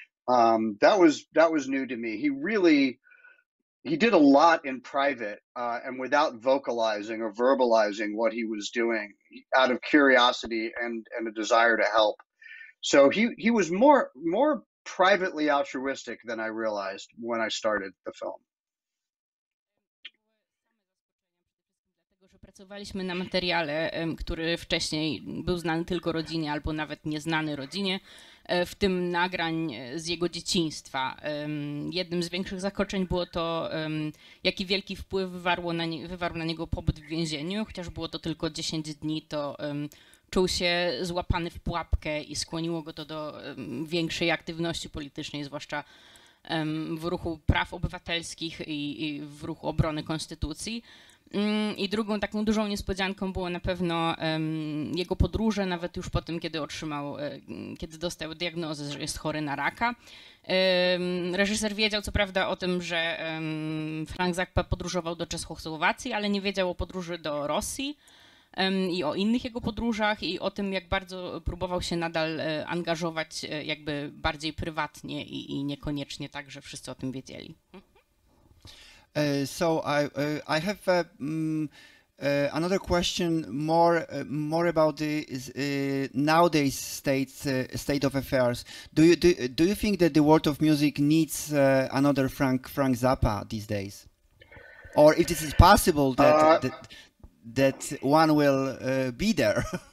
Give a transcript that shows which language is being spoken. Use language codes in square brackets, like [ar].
[en] That was new to me. He did a lot in private and without vocalizing or verbalizing what he was doing, out of curiosity and a desire to help. So he was more privately altruistic than I realized when I started the film. [pl] Że pracowaliśmy na materiale, który wcześniej był znany tylko rodzinie albo nawet nieznany rodzinie, w tym nagrań z jego dzieciństwa. Jednym z większych zaskoczeń było to, jaki wielki wpływ wywarł na niego pobyt w więzieniu. Chociaż było to tylko 10 dni, to czuł się złapany w pułapkę i skłoniło go to do większej aktywności politycznej, zwłaszcza w ruchu praw obywatelskich i w ruchu obrony konstytucji. I drugą taką dużą niespodzianką było na pewno jego podróże, nawet już po tym, kiedy dostał diagnozę, że jest chory na raka. Reżyser wiedział co prawda o tym, że Frank Zappa podróżował do Czechosłowacji, ale nie wiedział o podróży do Rosji i o innych jego podróżach i o tym, jak bardzo próbował się nadal angażować jakby bardziej prywatnie i niekoniecznie tak, że wszyscy o tym wiedzieli. [en] So I have another question more about the nowadays state of affairs. Do you think that the world of music needs another Frank Zappa these days, or if it is possible that one will be there?